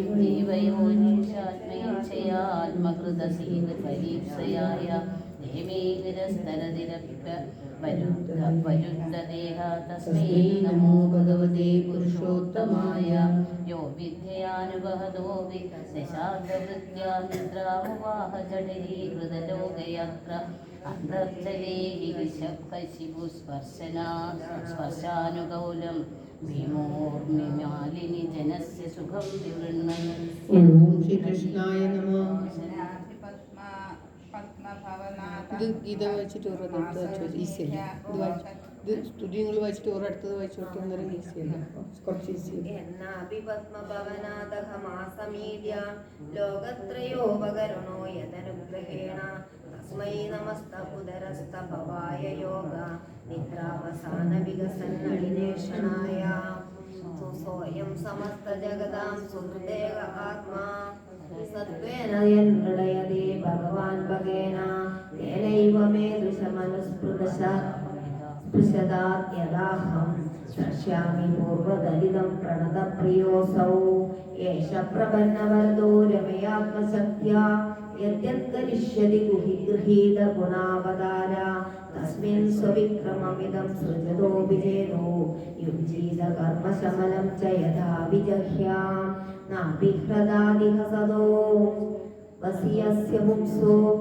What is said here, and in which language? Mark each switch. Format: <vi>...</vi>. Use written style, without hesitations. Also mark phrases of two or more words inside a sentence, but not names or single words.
<sa>जीवयोनिशात्मेच्छयात्मकृतसीदपरीक्षयाय देवे गिरस्तरदिरप्यवरुद्धदेह तस्मै नमो भगवते पुरुषोत्तमाय यो विद्ययानुभवतो दशार्धवृत्त्या निद्रामुवाह जठरीकृतलोकयात्र अन्तर्जले स्पर्शानुकौलं भीमोर्मिमालिनि जनस्य सुखं विवृण्णन्। ॐ श्रीकृष्णाय नमः।</sa> <ml>ഇത് ഗീത വായിച്ചിട്ട് ഓരോരുത്തർ ഈസിയല്ല ഇത് സ്തുതികൾ വായിച്ചിട്ട് ഓരോരുത്തത് വായിച്ചു കൊടുക്കുന്നൊരു ഈസിയല്ല കുറച്ച് ഈസിയല്ല.</ml> <sa>ലോകത്രയോപകരണോ യദനുഗ്രഹേണ തസ്മൈ നമസ്തപുദരസ്തഭവായ യോഗ നിദ്രാവസാന വികസന്നളിനേഷണായ സോയം സമസ്ത ജഗതാം സുഹൃദേവ ആത്മാ സത്വേന ഭഗവാൻ ഭഗേന തേനൈവ മേ ദൃശമനുസ്മൃതശ स्पृशदाद्यदाहं स्रक्ष्यामि पूर्वदलितं प्रणतप्रियोऽसौ एष प्रपन्नवरदो रमयात्मशक्त्या यद्यत्करिष्यति गृहीतगुणावतार तस्मिन् स्वविक्रममिदं सृजतो विजेनो युञ्जीत कर्मशमनं च यथा विजह्यां नाभिह्रदादिहसदो वसीयस्य पुंसो</sa>